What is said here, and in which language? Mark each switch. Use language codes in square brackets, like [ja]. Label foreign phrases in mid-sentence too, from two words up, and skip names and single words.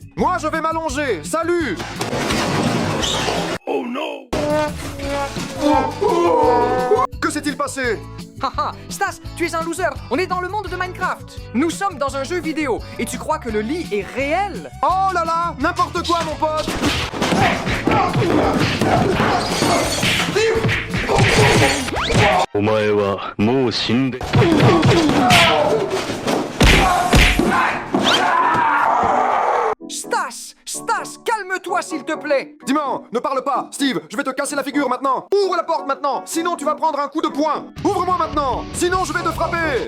[fr] Moi, je vais m'allonger. Salut. Oh non! Que s'est-il passé? Haha, Stas, tu es un loser. On est dans le monde de Minecraft. Nous sommes dans un jeu vidéo. Et tu crois que le lit est réel? Oh là là, n'importe quoi, mon pote. [ja] お前はもう死んで [fr] Stas, calme-toi s'il te plaît. Dimon, ne parle pas. Steve, je vais te casser la figure maintenant. Ouvre la porte maintenant, sinon tu vas prendre un coup de poing. Ouvre-moi maintenant, sinon je vais te frapper.